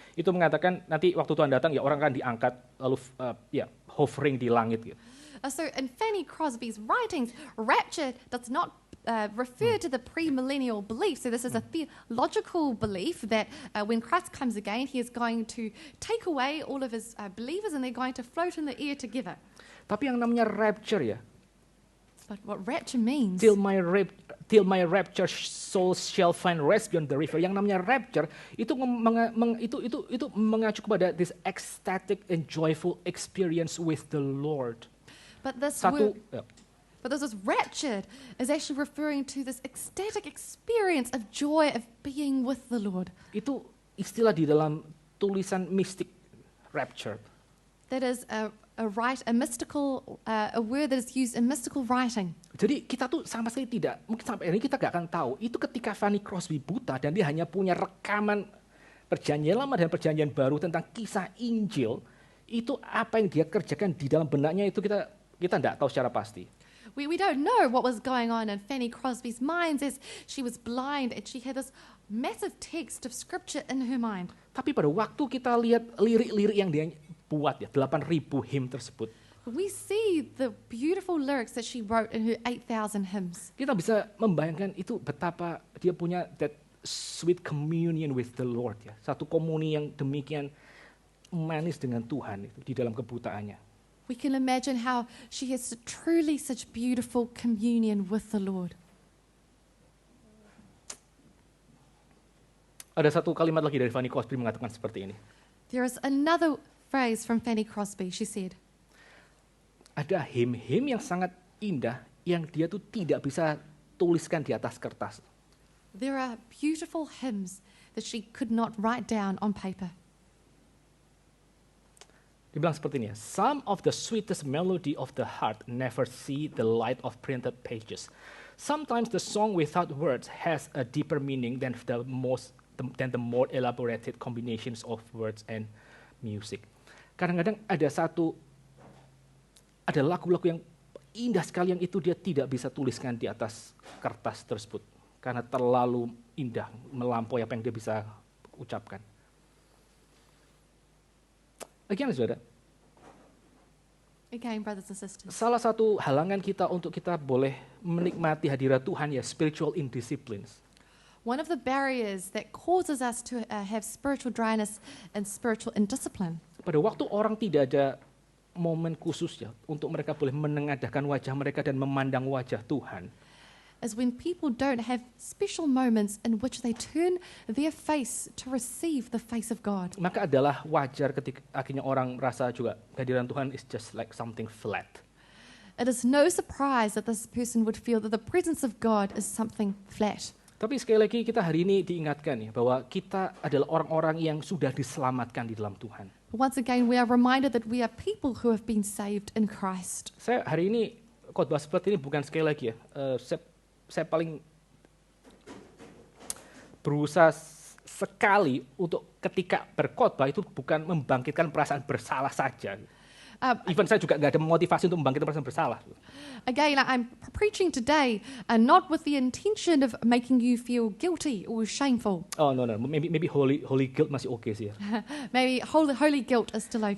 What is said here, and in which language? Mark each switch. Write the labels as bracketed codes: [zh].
[id] Itu mengatakan nanti waktu Tuhan datang ya orang akan diangkat lalu hovering di langit gitu. [en] So in Fanny Crosby's writings, rapture does not refer to the premillennial belief. So this is a theological belief that when Christ comes again, he is going to take away all of his believers and they're going to float in the air together. [id] Tapi yang namanya rapture ya, [en] But what rapture means, till my rapture soul shall find rest beyond the river. [id] Yang namanya rapture itu itu mengacu kepada [en] this ecstatic and joyful experience with the Lord. but this [id] Satu, [en] word, but this is raptured is actually referring to this ecstatic experience of joy of being with the Lord. [id] itu istilah di dalam tulisan mistik rapture. [en] That is a mystical, a word that is used in mystical writing. [id] Jadi kita tuh sama sekali tidak, mungkin sampai hari ini kita gak akan tahu, itu ketika Fanny Crosby buta dan dia hanya punya rekaman Perjanjian Lama dan Perjanjian Baru tentang kisah Injil, itu apa yang dia kerjakan di dalam benaknya itu kita tidak tahu secara pasti. [en] We don't know what was going on in Fanny Crosby's mind as she was blind and she had this massive text of scripture in her mind. [id] Tapi pada waktu kita lihat lirik-lirik yang dia buat ya, 8.000 hymn tersebut, [en] We see the beautiful lyrics that she wrote in her 8,000 hymns. [id] kita bisa membayangkan itu betapa dia punya [en] that sweet communion with the Lord [id] ya. Satu komuni yang demikian manis dengan Tuhan itu di dalam kebutaannya. [en] We can imagine how she has truly such beautiful communion with the Lord. [id] Ada satu kalimat lagi dari Fanny Crosby mengatakan seperti ini. [en] There is another phrase from Fanny Crosby. She said, [id] Ada hymn-hymn yang sangat indah yang dia tuh tidak bisa tuliskan di atas kertas. [en] there are beautiful hymns that she could not write down on paper. [id] Dia bilang seperti ini, [en] some of the sweetest melody of the heart never see the light of printed pages. Sometimes the song without words has a deeper meaning than the more elaborated combinations of words and music. [id] Kadang-kadang ada lagu-lagu yang indah sekali yang itu dia tidak bisa tuliskan di atas kertas tersebut. karena terlalu indah, melampaui apa yang dia bisa ucapkan. [en] Again, saudara, Again, brothers and sisters, [id] salah satu halangan kita untuk kita boleh menikmati hadirat Tuhan ya [en] spiritual indisciplines. one of the barriers that causes us to have spiritual dryness and spiritual indiscipline [id] Pada waktu orang tidak ada momen khusus ya untuk mereka boleh menengadahkan wajah mereka dan memandang wajah Tuhan. [en] is when people don't have special moments in which they turn their face to receive the face of God. [id] Maka adalah wajar ketika akhirnya orang merasa juga kehadiran Tuhan [en] is just like something flat. It is no surprise that this person would feel that the presence of God is something flat. [id] Tapi sekali lagi kita hari ini diingatkan ya bahwa kita adalah orang-orang yang sudah diselamatkan di dalam Tuhan. [en] Once again, we are reminded that we are people who have been saved in Christ. [id] Saya hari ini khotbah seperti ini bukan sekali lagi ya. Saya paling berusaha sekali untuk ketika berkhotbah itu bukan membangkitkan perasaan bersalah saja. Even saya juga nggak ada motivasi untuk membangkitkan perasaan bersalah. [en] Again, I'm preaching today not with the intention of making you feel guilty or shameful. Oh no, maybe holy guilt [id] masih oke sih ya. [en] Maybe holy guilt is still okay.